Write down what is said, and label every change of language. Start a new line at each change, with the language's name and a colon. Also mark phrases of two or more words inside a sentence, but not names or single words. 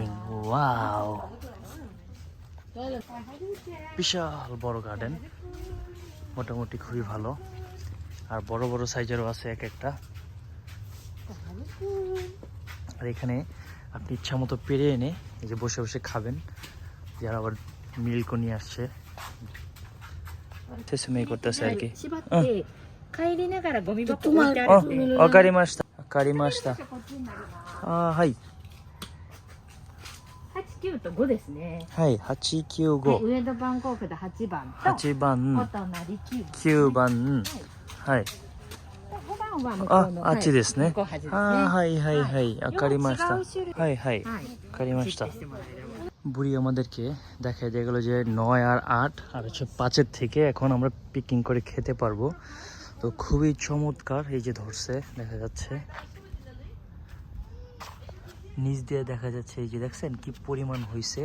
Bangla: ওয়াও, বিশাল বড় গার্ডেন, মোটামুটি খুবই ভালো। আর বড় বড় সাইজেরও আছে এক একটা। আর এখানে আপনি ইচ্ছা মতো পেরে এনে এই যে বসে বসে খাবেন। যারা আবার মিল্কও নিয়ে আসছে, সেসমে করতেছে আর কি।
Japanese: はい 89と5ですね。はい、895、上の番号札8番と 8番、お隣9 9番、はい。 5番は向こうのあっちですね。向こう端ですね。はいはいはい、わかりました。違う種類はいはい、はいわかりました。チェックしてもらえれば
Bangla: বুড়ি আমাদেরকে দেখাই দিয়ে গেল যে 9 আর 8 আর হচ্ছে 5-এর থেকে এখন আমরা পিকিং করে খেতে পারবো। তো খুবই চমৎকার। এই যে ধরছে, দেখা যাচ্ছে নিচ দিয়ে দেখা যাচ্ছে, এই যে দেখছেন কি পরিমাণ হয়েছে।